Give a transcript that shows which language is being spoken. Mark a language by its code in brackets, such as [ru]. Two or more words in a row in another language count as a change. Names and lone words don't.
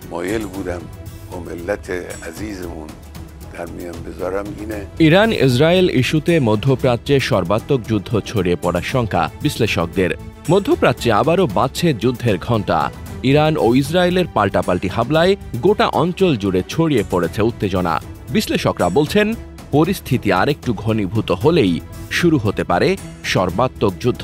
[fa] مایل بودم با ملت عزیزمون در میان بذارم اینه [bn] ইরান ইসরায়েল ইস্যুতে মধ্যপ্রাচ্যে সর্বাত্মক যুদ্ধ ছড়িয়ে পড়ার শঙ্কা বিশ্লেষকদের। মধ্যপ্রাচ্যে আবারও বাজছে যুদ্ধের ঘণ্টা। ইরান ও ইসরায়েলের পাল্টাপাল্টি হামলায় গোটা অঞ্চল জুড়ে ছড়িয়ে পড়েছে উত্তেজনা। বিশ্লেষকরা বলছেন, পরিস্থিতি আরেকটু ঘনীভূত হলেই শুরু হতে পারে সর্বাত্মক যুদ্ধ।